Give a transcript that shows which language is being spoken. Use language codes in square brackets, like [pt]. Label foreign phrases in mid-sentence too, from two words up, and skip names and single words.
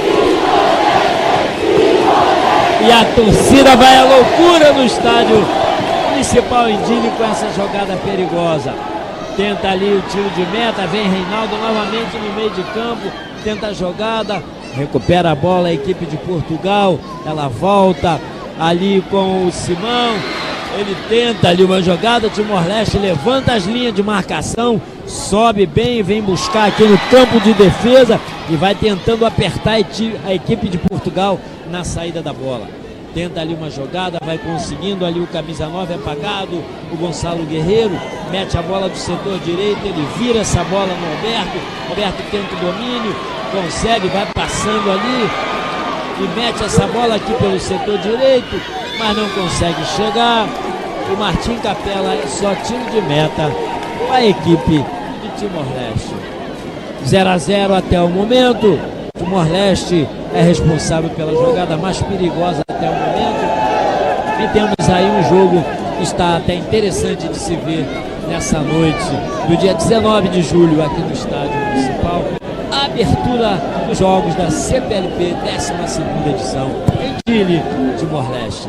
[pt] E a torcida vai à loucura no estádio municipal em Dili com essa jogada perigosa. Tenta ali o tiro de meta. Vem Reinaldo novamente no meio de campo. Tenta a jogada. Recupera a bola a equipe de Portugal. Ela volta ali com o Simão. Ele tenta ali uma jogada. Timor-Leste levanta as linhas de marcação, sobe bem e vem buscar aqui no campo de defesa e vai tentando apertar a equipe de Portugal na saída da bola. Tenta ali uma jogada, vai conseguindo ali o camisa 9 apagado, o Gonçalo Guerreiro, mete a bola do setor direito, ele vira essa bola no Alberto. Alberto tenta o domínio, consegue, vai passando ali e mete essa bola aqui pelo setor direito, mas não consegue chegar. O Martim Capela é só tiro de meta para a equipe de Timor-Leste. 0-0 até o momento. Timor-Leste é responsável pela jogada mais perigosa até o momento. E temos aí um jogo que está até interessante de se ver nessa noite do dia 19 de julho aqui no Estádio Municipal. A abertura dos Jogos da CPLP 12ª edição em Dili, Timor-Leste.